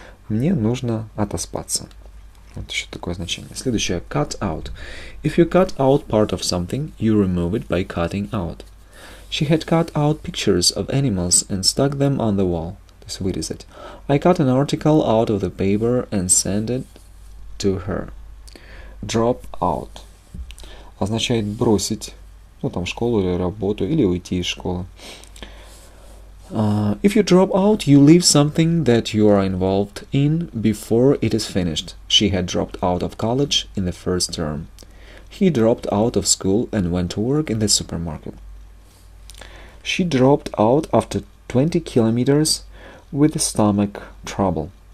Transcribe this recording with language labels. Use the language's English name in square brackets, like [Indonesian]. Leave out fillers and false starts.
[Russian] Мне нужно отоспаться. Вот еще такое значение. Следующее. Cut out. [English] If you cut out part of something, you remove it by cutting out. She had cut out pictures of animals and stuck them on the wall. То [Russian] есть вырезать. [English] I cut an article out of the paper and sent it to her. [Russian] Drop out означает бросить, там школу или работу, или уйти из школы. [English] If you drop out, you leave something that you are involved in before it is finished. She had dropped out of college in the first term. He dropped out of school and went to work in the supermarket. She dropped out after 20 kilometers with stomach trouble.